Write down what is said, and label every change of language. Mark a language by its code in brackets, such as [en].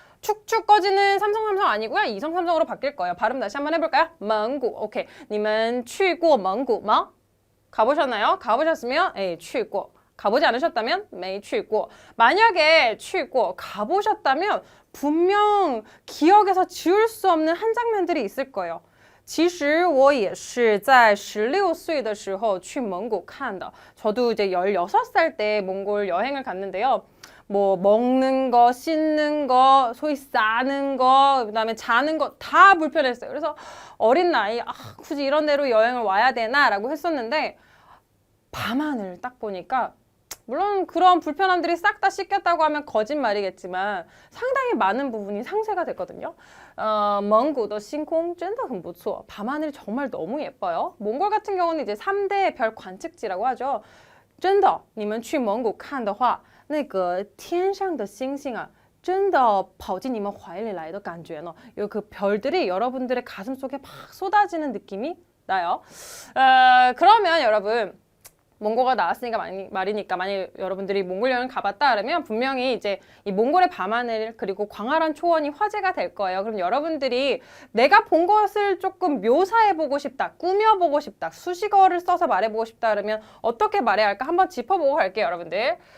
[ko] 축축 꺼지는 삼성 아니고요. 이성 삼성으로 바뀔 거예요. 발음 다시 한번 해볼까요? 망고. 오케이. [zh] 你们去过蒙古吗? [ko] 가보셨나요? 가보셨으면 에이, [zh] 去过. [ko] 가보지 않으셨다면 [zh] 没去过. [ko] 만약에 [zh] 去过, [ko] 가보셨다면 분명 기억에서 지울 수 없는 한 장면들이 있을 거예요. [zh] 其实我也是在16岁的时候去蒙古看的. [ko] 저도 이제 16살 때 몽골 여행을 갔는데요. 뭐 먹는 거, 씻는 거, 소위 싸는 거, 그다음에 자는 거 다 불편했어요. 그래서 어린 나이 굳이 이런 데로 여행을 와야 되나라고 했었는데 밤하늘 딱 보니까 물론 그런 불편함들이 싹 다 씻겼다고 하면 거짓말이겠지만 상당히 많은 부분이 상쇄가 됐거든요. 몽골의 [zh] 星空 真的很不错. [ko] 밤하늘이 정말 너무 예뻐요. 몽골 같은 경우는 이제 3대 별 관측지라고 하죠. [zh] 真的你们去蒙古看的话那个天上的星星啊真的跑进你们怀里来的感觉呢. [ko] 그 별들이 여러분들의 가슴 속에 막 쏟아지는 느낌이 나요. 그러면 여러분 몽골가 나왔으니까 말이니까 만약 여러분들이 몽골 여행 가봤다 그러면 분명히 이제 이 몽골의 밤하늘 그리고 광활한 초원이 화제가 될 거예요. 그럼 여러분들이 내가 본 것을 조금 묘사해보고 싶다, 꾸며보고 싶다, 수식어를 써서 말해보고 싶다 그러면 어떻게 말해야 할까 한번 짚어보고 갈게요, 여러분들.